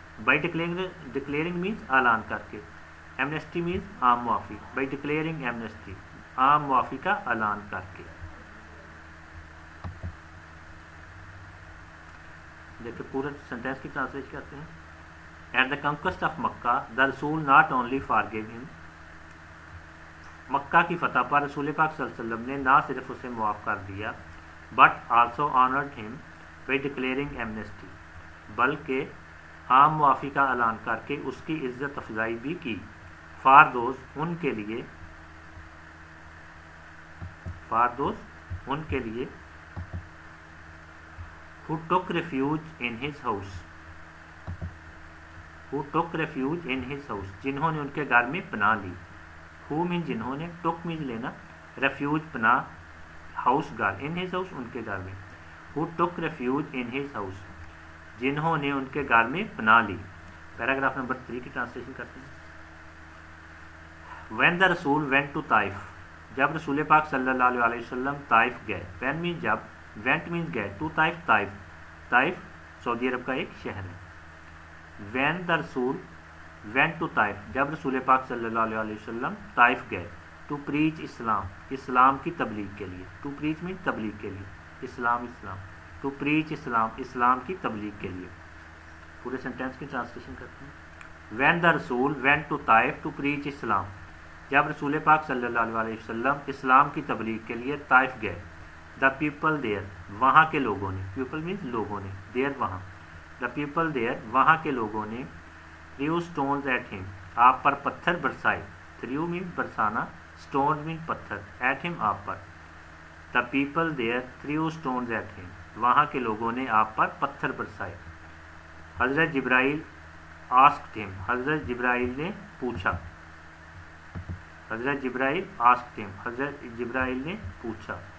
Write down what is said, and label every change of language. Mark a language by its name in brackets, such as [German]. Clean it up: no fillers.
[Urdu] by declaring means اعلان کر کے. amnesty means عام معافی. [English] by declaring amnesty. [Urdu] عام معافی کا اعلان کر کے. دیکھیں پورا سینٹینس کی ٹرانسلیشن کرتے ہیں. [English] at the conquest of [Urdu] مکہ. [English] The رسول not only forgave him. [Urdu] مکہ کی فتح پر رسول پاک صلی اللہ علیہ وسلم نے نہ صرف اسے معاف کر دیا, [English] but also honored him by declaring amnesty. [Urdu] بلکہ عام معافی کا اعلان کر کے اس کی عزت افزائی بھی کی. for those ان کے لیے. for those ان کے لیے. [English] who took refuge in his house. who took refuge in his house. [Urdu] جنہوں نے ان کے گھر میں پناہ لی. who means جنہوں نے, took means لینا, refuge پناہ, house گھر, in his house ان کے گھر میں. [English] who took refuge in his house. [Urdu] جنہوں نے ان کے گھر میں پناہ لی. پیراگراف نمبر 3 کی ٹرانسلیشن کرتے ہیں. [English] when the رسول went to Taif. [Urdu] جب رسول پاک صلی اللہ علیہ وسلم طائف گئے. [English] when means جب, went means گئے, to Taif Taif. [Urdu] طائف سعودی عرب کا ایک شہر ہے. [English] when the رسول went to Taif. [Urdu] جب رسول پاک صلی اللہ علیہ وسلم طائف گئے. [English] to preach Islam. [Urdu] اسلام کی تبلیغ کے لیے. [English] to preach means تبلیغ کے لیے. [Urdu] اسلام اسلام. [English] to preach Islam. [Urdu] اسلام کی تبلیغ کے لیے. پورے سینٹینس کی ٹرانسلیشن کرتے ہیں. [English] when the رسول went to Taif to preach Islam. [Urdu] جب رسول پاک صلی اللہ علیہ وسلم اسلام کی تبلیغ کے لیے طائف گئے. [English] the people there. [Urdu] وہاں کے لوگوں نے. people means لوگوں نے. [English] there وہاں. the people there. [Urdu] وہاں کے لوگوں نے. [English] threw stones at him. [Urdu] آپ پر پتھر برسائے. [English] threw means برسانا, stones means پتھر, at him آپ پر. the people there threw stones at him. [Urdu] وہاں کے لوگوں نے آپ پر پتھر برسائے. حضرت جبرائیل [English] asked him. [Urdu] حضرت جبرائیل نے پوچھا. حضرت جبرائیل [English] asked him. [Urdu] حضرت جبرائیل نے پوچھا.